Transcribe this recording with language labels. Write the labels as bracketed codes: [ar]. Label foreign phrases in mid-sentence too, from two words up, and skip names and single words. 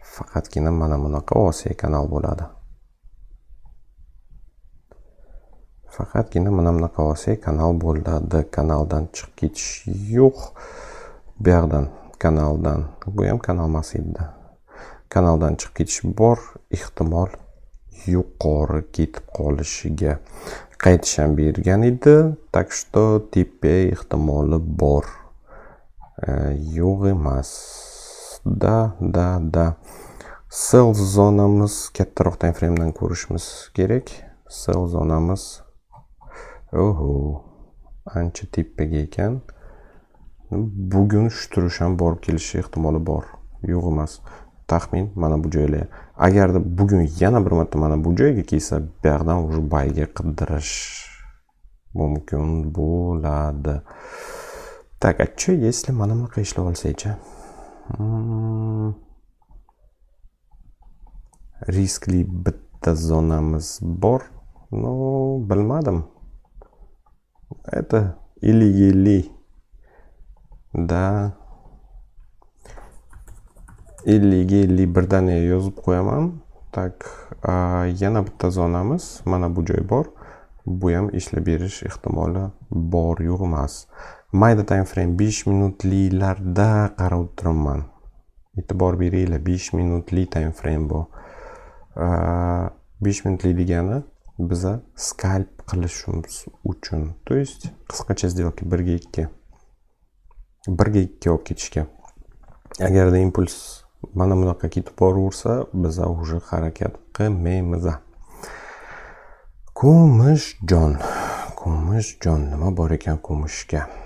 [uz] faqatgina mana bunaqa Osiyo kanal bo'ladi. Faqatgina mana bunaqa Osiyo kanal bo'ladi. Kanaldan chiqib ketish yo'q. Bu yoqdan kanaldan, bu ham kanal emas edi. Kanaldan chiqib ketish bor, ehtimol yuqori ketib qolishiga qaytish ham bergan edi. [ru] Так что [uz] tepa ehtimoli bor. Yo'q emas. Da. Sell zonamiz kattaroq [en] time framedan [uz] ko'rishimiz kerak. Sell zonamiz ancha tepaga ekan. Bugun shturish ham borib kelishi ehtimoli bor. Yo'q emas. Taxmin mana bu joylar. Agarda bugun yana bir marta mana bu joyga kelsa, bu yoqdan уже bayga qidirish mumkin bo'ladi. [ru] Так, а что если [uz] mana bunaqa ishlab olsak-chi? Riskli bitta zonamiz bor. No, bilmadim. [ru] Это или [uz] da ili birdan yozib qo'yaman. Tak, yana bitta zonamiz mana bu joy bor. Bu ham ishlab berish ehtimoli bor, yo'q emas. Mayda [en] time frame [uz] 5 minutlilarda qarab o'tiraman. E'tibor beringlar, 5 minutli [en] time frame [uz] bu. 5 minutli degani biza scalp qilishimiz uchun. [ru] То есть [uz] qisqacha сделка 1 ga 2. 1 ga 2 olib ketishga. Agarda impuls mana bunaqa ketib boraversa, biza уже harakat qilmaymiz. Kumushjon, nima bor ekan kumushga?